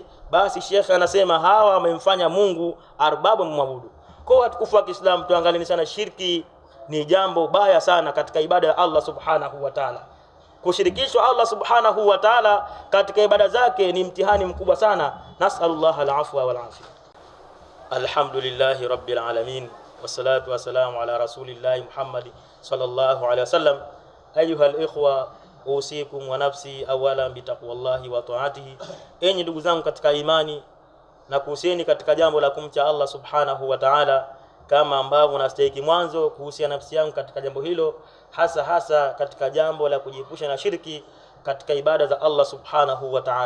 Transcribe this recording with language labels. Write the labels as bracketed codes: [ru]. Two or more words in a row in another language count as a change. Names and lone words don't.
[sw] Basi shekhe anasema hawa wamemfanya Mungu arbabu, mwabudu. Kwa watukufu wa Kiislamu, tuangalieni sana, shirki ni jambo baya sana katika ibada ya Allah [ar] سبحانه وتعالى. [sw] Kushirikishwa Allah [ar] سبحانه وتعالى [sw] katika ibada zake ni mtihani mkubwa sana. [ar] نسأل الله العفو والعافية الحمد لله رب العالمين والصلاة والسلام على رسول الله محمد صلى الله عليه وسلم. أيها الإخوة أوصيكم ونفسي أولا بتقوى الله وطاعته. [sw] Enyi ndugu zangu katika imani, na kuhusieni katika jambo la kumcha Allah [ar] سبحانه وتعالى [sw] kama ambavyo nastahili mwanzo kuhusia nafsi yangu katika jambo hilo, hasa katika jambo la kujiepusha na shirki katika ibada za Allah [ar] سبحانه وتعالى.